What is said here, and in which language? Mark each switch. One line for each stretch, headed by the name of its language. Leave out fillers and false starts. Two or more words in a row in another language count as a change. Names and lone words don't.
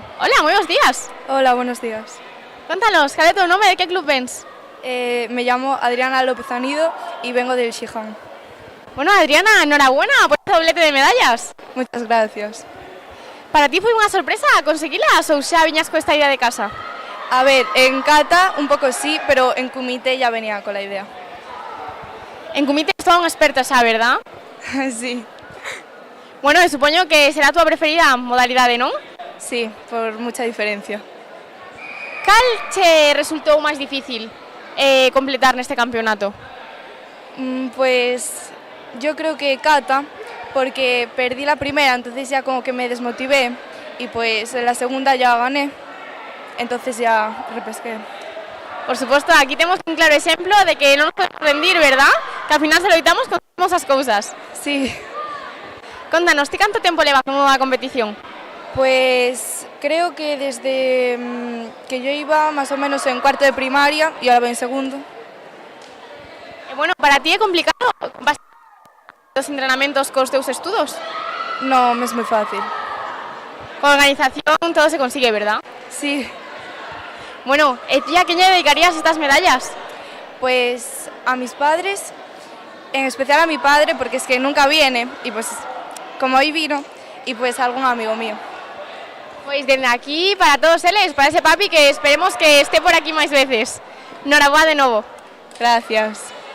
Galician: Hola, moi bons días.
Spanish: Hola, buenos días.
Galician: Contanos, cal é o teu nome, de que club vens?
Spanish: Me llamo Adriana López Anido y vengo del Shihan. Bueno, Adriana, enhorabuena por este doblete de medallas. Muchas gracias.
Galician: Para ti foi unha sorpresa conseguilas ou xa viñas con esta idea de casa?
Spanish: A ver, en kata un poco sí, pero en kumite ya venía con la idea. En kumite es todo un experto xa, verdad? Sí.
Galician: Bueno, supoño que será a túa preferida modalidade, non?
Spanish: Sí, por mucha diferencia.
Galician: Cal che resultou máis difícil completar neste campeonato?
Spanish: Pues yo creo que kata, porque perdí la primera, entonces ya como que me desmotivé y pues en la segunda ya gané. entonces ya repesqué.
Galician: Por suposto, aquí temos un claro exemplo de que non nos podemos rendir, verdad? Que ao final se loitamos conseguimos as cousas.
Spanish: Sí.
Galician: Contanos, ti canto tempo levas como a competición?
Spanish: Pues creo que desde que yo iba más o menos en cuarto de primaria y ahora voy en segundo.
Galician: Bueno, para ti é complicado os entrenamentos cos teus estudos?
Spanish: No, me es muy fácil. Con organización todo se consigue, ¿verdad? Sí. Bueno, ¿y a quién le dedicarías estas medallas? Pues a mis padres, en especial a mi padre, porque es que nunca viene, y pues como hoy vino, y pues a algún amigo mío. Pues desde aquí, para todos eles, para ese papi, que esperemos que esté por aquí máis veces.
Galician: Noraboa de novo.
Spanish: Gracias.